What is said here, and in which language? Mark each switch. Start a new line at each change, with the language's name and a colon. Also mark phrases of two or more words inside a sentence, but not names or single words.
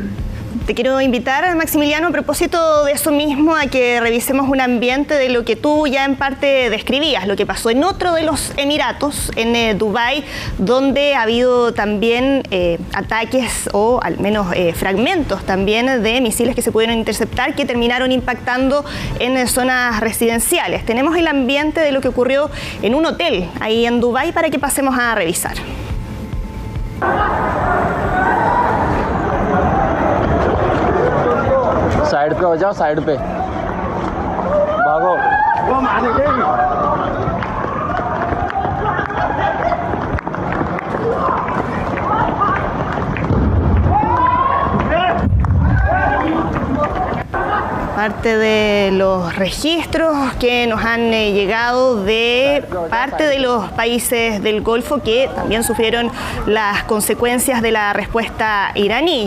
Spanish: Te quiero invitar, Maximiliano, a propósito de eso mismo, a que revisemos un ambiente de lo que tú ya en parte describías, lo que pasó en otro de los Emiratos, en Dubái, donde ha habido también ataques o al menos fragmentos también de misiles que se pudieron interceptar que terminaron impactando en zonas residenciales. Tenemos el ambiente de lo que ocurrió en un hotel ahí en Dubái para que pasemos a revisar.
Hindi: साइड पे हो जाओ, साइड पे भागो। वो मार देंगे।
Spanish: Parte de los registros que nos han llegado de parte de los países del Golfo que también sufrieron las consecuencias de la respuesta iraní.